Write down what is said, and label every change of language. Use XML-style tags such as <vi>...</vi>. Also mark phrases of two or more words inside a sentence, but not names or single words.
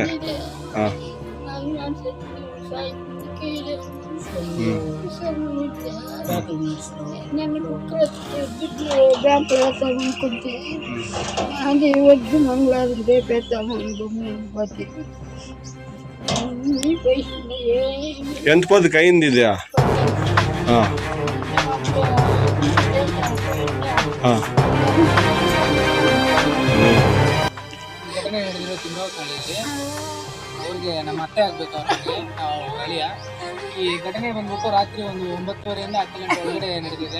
<te>అది వద్దు మంగళవారం రేపేద్దాము ఎంత పొద్దుకు అయింది ఇది</te> <kn>ಅವ್ರಿಗೆ ನಮ್ಮ ಅತ್ತೆ ಆಗ್ಬೇಕು ಅವ್ರಿಗೆ ಅಳಿಯ ಈ ಘಟನೆ ಬಂದ್ಬಿಟ್ಟು ರಾತ್ರಿ ಒಂದು 9:30 10 ಗಂಟೆ ಒಳಗಡೆ ನಡೆದಿದೆ.</kn>